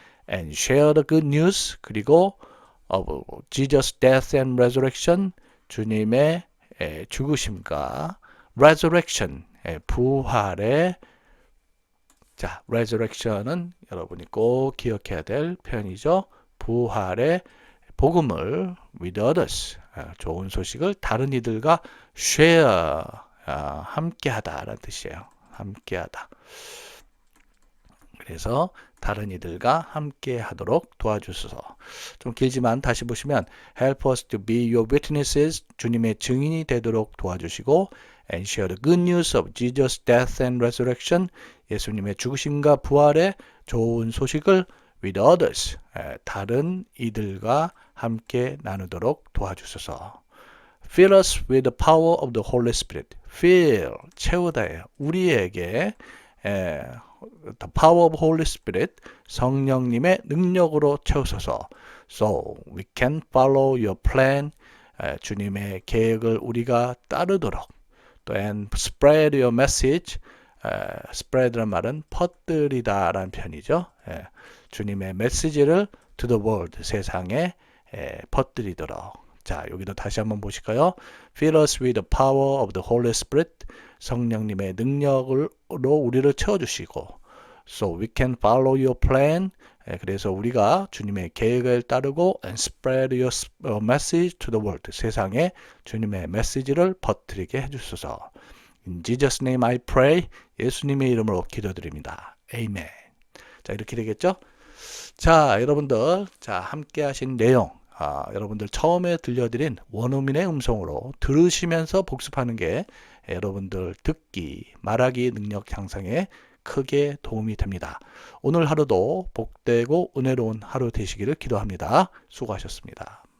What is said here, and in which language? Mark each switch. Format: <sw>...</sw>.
<en>And share the good news,</en> <ko>그리고</ko> <en>of Jesus' death and resurrection,</en> <ko>주님의 죽으심과 resurrection, 부활의, 자, resurrection은 여러분이 꼭 기억해야 될 표현이죠. 부활의 복음을</ko> <en>with others,</en> <ko>좋은 소식을 다른 이들과 share, 함께하다라는 뜻이에요. 함께하다. 그래서 다른 이들과 함께 하도록 도와주소서. 좀 길지만 다시 보시면</ko> <en>help us to be your witnesses,</en> <ko>주님의 증인이 되도록 도와주시고,</ko> <en>and share the good news of Jesus' death and resurrection,</en> <ko>예수님의 죽으심과 부활의 좋은 소식을</ko> <en>with others,</en> <ko>다른 이들과 함께 나누도록 도와주소서.</ko> <en>Fill us with the power of the Holy Spirit.</en> <ko>Fill, 채우다예요. 우리에게</ko> <en>the power of Holy Spirit,</en> <ko>성령님의 능력으로 채우소서.</ko> <en>So we can follow your plan,</en> <ko>주님의 계획을 우리가 따르도록. 또</ko> <en>and spread your message,</en> <ko>spread란 말은 퍼뜨리다 라는 편이죠. 주님의 메시지를</ko> <en>to the world,</en> <ko>세상에 퍼뜨리도록. 자, 여기도 다시 한번 보실까요?</ko> <en>Fill us with the power of the Holy Spirit,</en> <ko>성령님의 능력으로 우리를 채워주시고,</ko> <en>so we can follow your plan,</en> <ko>그래서 우리가 주님의 계획을 따르고</ko> <en>and spread your message to the world,</en> <ko>세상에 주님의 메시지를 퍼뜨리게 해주소서.</ko> <en>In Jesus' name I pray,</en> <ko>예수님의 이름으로 기도드립니다. 아멘. 자, 이렇게 되겠죠? 자, 여러분들, 자, 함께 하신 내용, 여러분들 처음에 들려드린 원어민의 음성으로 들으시면서 복습하는 게 여러분들 듣기, 말하기 능력 향상에 크게 도움이 됩니다. 오늘 하루도 복되고 은혜로운 하루 되시기를 기도합니다. 수고하셨습니다.</ko>